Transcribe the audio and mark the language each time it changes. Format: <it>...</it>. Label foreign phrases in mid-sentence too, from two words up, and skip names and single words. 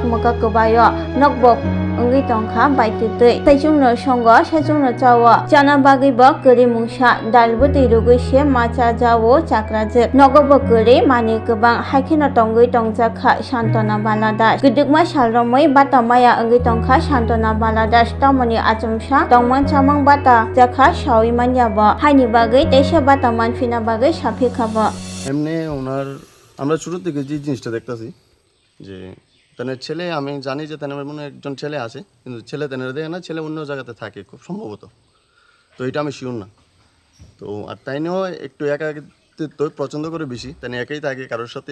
<trk>mukak kubayo Nokbok angri tongkha baitutui Saijungno songo sajungno chawa Jana bagi bok kuri mungsa Dalbuti rugushe macha jawo Jakrajak Nogobokuri mani kubang haikino tonggui tongjakha Shantona Baladas Gudukma salromoi batamaya anggi tongkha Shantona Baladas Tomoni achumsa tongmang chamang bata jakha Shawiman yabo haini bagai desha bataman fina bagai safi khabo</trk> <bn>এমনি ওনার আমরা ছোট থেকে যে জিনিসটা দেখতেছি যে তাদের ছেলে আমি জানি যে তাদের মনে একজন ছেলে আছে কিন্তু ছেলে তাদের দেখে না ছেলে অন্য জায়গাতে থাকে খুব সম্ভবত তো এটা আমি শিওর না তো আর তাই নিয়েও একটু একাকিত্ব পছন্দ করে বেশি তাই একাই থাকে কারোর সাথে</bn>